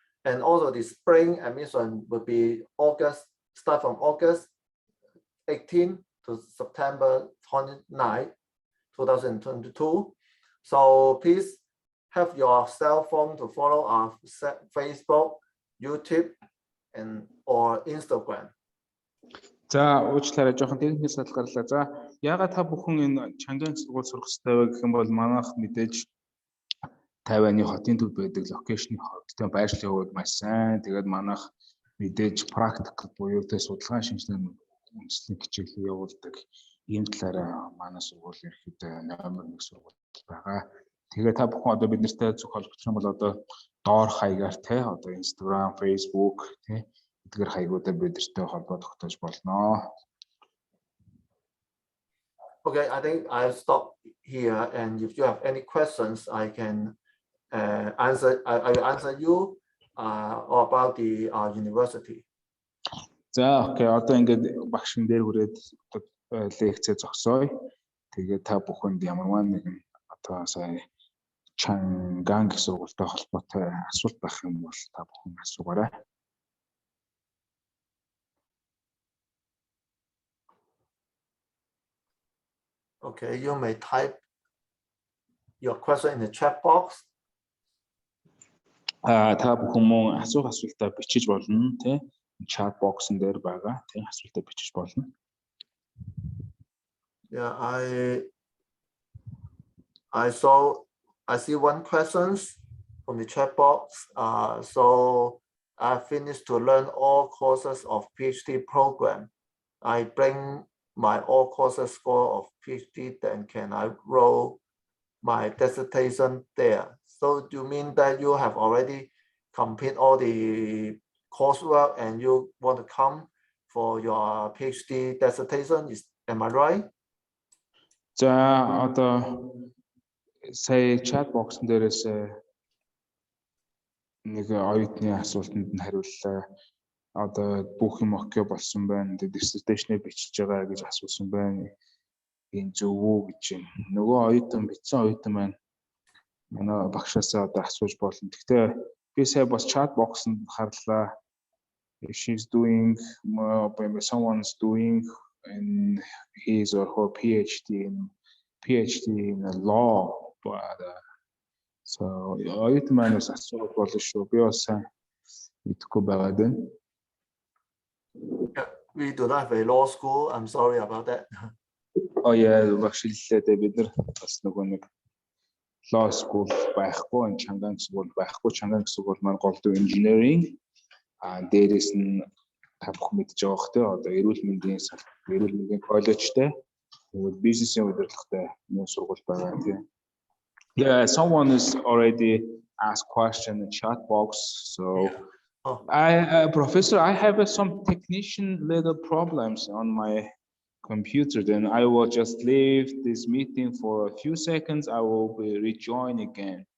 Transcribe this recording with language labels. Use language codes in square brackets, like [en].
[en] And also the spring admission will be start from August 18 to September 29, 2022. So please have your cell phone to follow our Facebook, YouTube, or Instagram. [mn] За уучлаарай жоохон техникийн садал гарлаа. За яагаад та бүхэн энэ Чангийн сургууль сурах хэрэгтэй вэ гэх юм бол манайх мэдээж Тайваны хотын төв байдаг локейшны хоттой байршлын хувьд маш сайн. Тэгээд манайх мэдээж практик буюу тэ судалгааны шинжилгээний үндэслэх хичээлээ явуулдаг. Ийм талаараа манай сургууль ерөөхдөө номер 1 сургууль байгаа. Тэгээд та бүхэн одоо бид нартай зөв холбогдох юм бол одоо доор хаягаар те одоо Instagram, Facebook те эдгээр хаягуудаар бид нартай холбоо тогтоож болно. [en] Okay, I think I'll stop here, and if you have any questions, I can answer. I will answer you about the university. [mn] За окей, одоо ингээд багшин дээр хүрээд лекцээ зогсоё. Тэгээд та бүхэнд ямарваа нэгэн одоо сая Чанган гэсэн сургуультай холбоотой асуулт байх юм бол та бүхэн асуугаарай. [en] Okay, you may type your question in the chat box. [mn] Та бүхэн мөн асуултаа бичиж болно тий. Chat box дээр байгаа тий асуултаа бичиж болно. [en] Yeah, I see one questions from the chat box. So I finished to learn all courses of PhD program. I bring my all courses score of PhD, then can I roll my dissertation there? So do you mean that you have already complete all the coursework and you want to come for your PhD dissertation? Am I right? [mn] За одоо сая chat box дээрээс нэг оюутны асуултанд нь хариуллаа. Одоо бүх юм окей болсон байна. Dissertation бичиж байгаа гэж асуусан байна. Энэ зөв үү гэж юм. Нөгөө оюутан бичсэн оюутан маань манай багшаасаа одоо асууж болно. Гэхдээ би сая бас chat box-нд харлаа. [en] If she's doing, someone's doing in his or her PhD in law, but so [mn] оюутан маань бас асууж болно шүү. Би бас мэдхгүй байгаа дээ. [en] We do not have a law school. I'm sorry about that. [mn] Oh yeah, багшлаллаа дээ бид нар бас нөгөө нэг law school байхгүй, Chang сургууль байхгүй. Chang сургууль маань голдуу engineering дээрээс нь та бүхэн мэдж байгаа хөтэй одоо эрүүл мэндийн коллежтэй бизнесийн удирдлагатай нэг сургууль байгаа тийм. [en] Yeah, someone is already asked question in the chat box. So Professor, I have some technician little problems on my computer. Then I will just leave this meeting for a few seconds. I will be rejoin again.